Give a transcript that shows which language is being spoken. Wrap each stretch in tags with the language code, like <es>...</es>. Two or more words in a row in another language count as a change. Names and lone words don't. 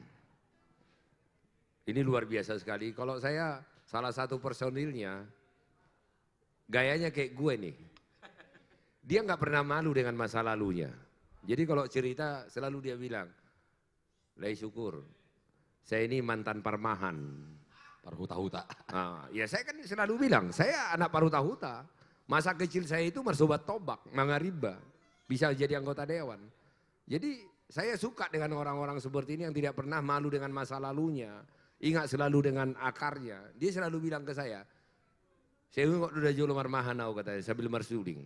<id>Ini luar biasa sekali. Kalau saya salah satu personilnya, gayanya kayak gue nih. Dia nggak pernah malu dengan masa lalunya. Jadi kalau cerita selalu dia bilang, Lai syukur, saya ini mantan Parmahan. Parhuta-huta. Nah, ya saya kan selalu bilang, saya anak Parhuta-huta. Masa kecil saya itu</id> <bbc>marsobat tobak, mangariba.</bbc> <id>Bisa jadi anggota dewan. Jadi saya suka dengan orang-orang seperti ini yang tidak pernah malu dengan masa lalunya. Ingat selalu dengan akarnya. Dia selalu bilang ke saya kok udah</id> <bbc>jolo marmahanau</bbc> <id>katanya sambil marsuling.</id>